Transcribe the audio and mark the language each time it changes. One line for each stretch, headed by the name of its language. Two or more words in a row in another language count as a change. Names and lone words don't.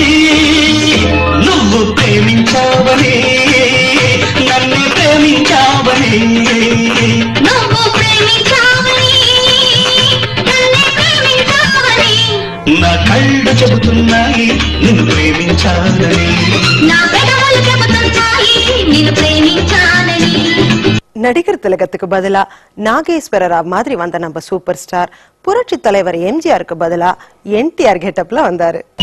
Telugu: నువ్వు ప్రేమించావని నన్ను ప్రేమించావని నువ్వు ప్రేమించావని నన్ను ప్రేమించావని నా కళ్ళు చెబుతున్నాయి నిన్ను ప్రేమించాలని నా పెదవులు చెబుతున్నాయి నిన్ను ప్రేమించాలని.
Tamil: நடிகர் திலகத்துக்கு பதிலா நாகேஸ்வர ராவ் மாதிரி வந்த நம்ம சூப்பர் ஸ்டார் புரட்சி தலைவர் எம்ஜிஆருக்கு பதிலா என்டிஆர் கெட்டப்ல வந்தாரு.